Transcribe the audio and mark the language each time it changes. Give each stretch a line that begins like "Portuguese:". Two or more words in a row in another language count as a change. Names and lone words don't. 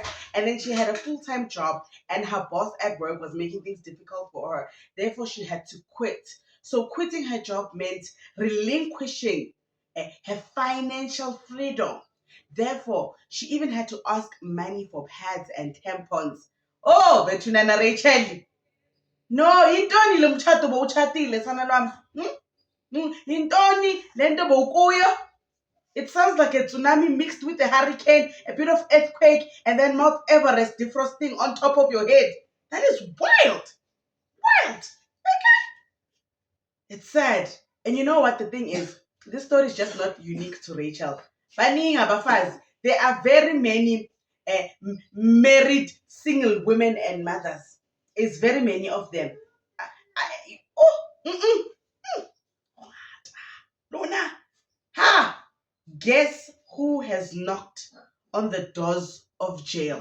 English: And then she had a full-time job and her boss at work was making things difficult for her. Therefore, she had to quit. So quitting her job meant relinquishing her financial freedom. Therefore, she even had to ask money for pads and tampons.
Xhosa: Oh, bethunana Rachel. No, yintoni lo mtshato bowutshatile sana lwam? Yintoni le nto bowukuyo?
English: It sounds like a tsunami mixed with a hurricane, a bit of earthquake, and then Mount Everest defrosting on top of your head. That is wild. Wild. Okay. It's sad. And you know what the thing is? This story is just not unique to Rachel.
Xhosa: Baningi abafazi.
English: There are very many married single women and mothers. It's very many of them. Luna, ha! Guess who has knocked on the doors of jail?